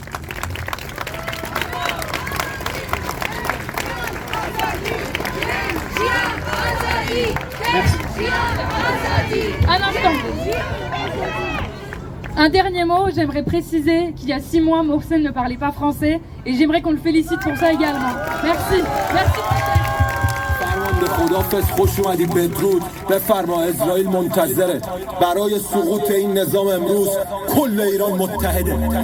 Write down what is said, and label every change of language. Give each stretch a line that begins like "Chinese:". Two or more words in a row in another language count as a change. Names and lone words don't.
French: Un instant. Un dernier mot, j'aimerais préciser qu'il y a 6 mois, Mohsen ne parlait pas français et j'aimerais qu'on le félicite pour ça également. Merci. Merci.
Persian: فرمانده خدافظ خوش اومدی بدرود بفرما اسرائیل منتظره برای سقوط این نظام امروز کل ایران متحده